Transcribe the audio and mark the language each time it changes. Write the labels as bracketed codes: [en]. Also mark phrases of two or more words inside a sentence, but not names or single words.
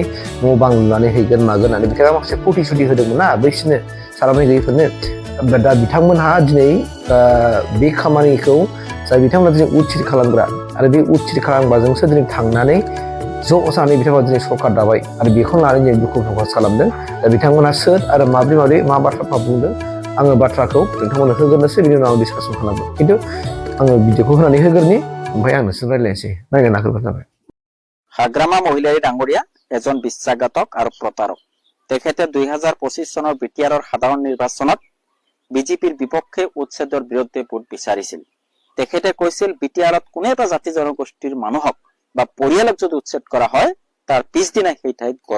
[brx] न' बां लुनानै हैगोन मागोन होननानै बिथाङा माखासे प्रतिश्रुति होदोंमोन ना बैसोरनो सारामाय गैयैफोरनो दा बिथांमोनहा दिनै बे खामानिखौ जाय बिथांमोना दिनै उच्छेद खालामग्रा आरो बे उच्छेद खालामग्राजोंसो दिनै थांनानै ज' जानानै बिथांमोना दिनै सरकार दाबाय आरो बेखौनो लानानै दिनै दुखु प्रकास खालामदों दा बिथांमोना सोर आरो माब्रै मा बाथ्राफोर बुंदों आङो बाथ्राखौ नोंथांमोननो होग्रोनोसै बिनि उनाव आं डिसकासन खालामगोन खिन्थु आङो भिडिअखौ होनानै होग्रोनि ओमफ्राय आं नोंसोर रायज्लायनोसै नायनो होग्रोबानो जाबाय। [as] हाग्रामा महिलारी ডাঙৰীয়া এজন বিশ্বাসঘাতক আৰু প্ৰতাৰক তেখেতে 2025 চনৰ বিটিআৰৰ সাধাৰণ নিৰ্বাচনত বিজেপিৰ বিপক্ষে উচ্ছেদৰ বিৰুদ্ধে ভোট বিচাৰিছিল। তেখেতে কৈছিল বিটিআৰত কোনো এটা জাতি জনগোষ্ঠীৰ মানুহক বা পৰিয়ালক যদি উচ্ছেদ কৰা হয় তাৰ পিছদিনা সেই ঠাইত ঘৰ